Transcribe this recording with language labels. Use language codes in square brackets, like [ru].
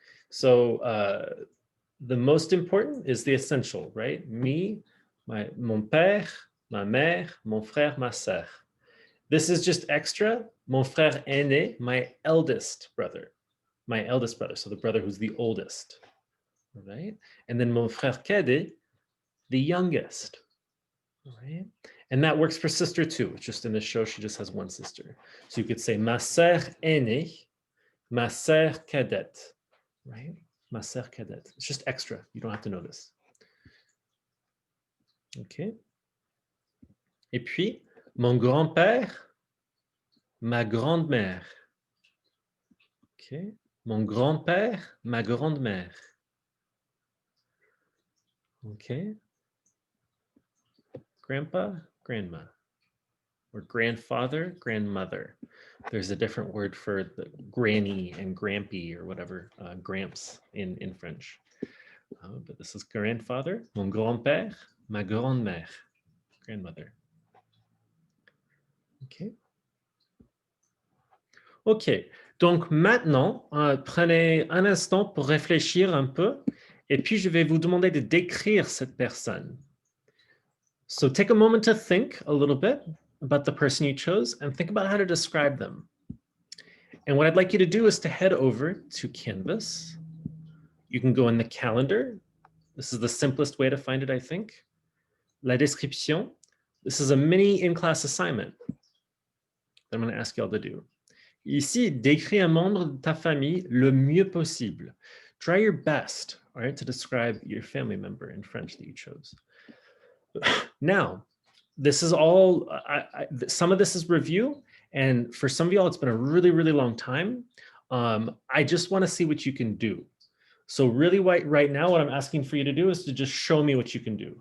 [en] So, the most important is the essential, right? [fr] Me, mon père, ma mère, mon frère, ma sœur. [en] This is just extra. [fr] Mon frère aîné, [en] my eldest brother. So the brother who's the oldest, right? And then [fr] mon frère cadet, [en] the youngest, right? And that works for sister too. Just in this show, she just has one sister. So you could say [fr] ma sœur aînée, ma sœur cadette, [en] right? [fr] Ma sœur cadette. [en] It's just extra. You don't have to know this. Okay. [fr] Et puis, mon grand-père, ma grand-mère. Okay. Mon grand-père, ma grande-mère. [en] Okay. Grandpa, grandma. Or grandfather, grandmother. There's a different word for the granny and grampy or whatever, gramps in French. But this is grandfather, [fr] mon grand-père, ma grande-mère, [en] grandmother. Okay. [fr] Ok, donc maintenant, prenez un instant pour réfléchir un peu et puis je vais vous demander de décrire cette personne. [en] So take a moment to think a little bit about the person you chose and think about how to describe them. And what I'd like you to do is to head over to Canvas. You can go in the calendar. This is the simplest way to find it, I think. La description. This is a mini in-class assignment that I'm going to ask you all to do. [fr] Ici, décris un membre de ta famille le mieux possible. [en] Try your best, all right, to describe your family member in French that you chose. Now, this is all, some of this is review, and for some of y'all, it's been a really, really long time. I just want to see what you can do. So really right now, what I'm asking for you to do is to just show me what you can do.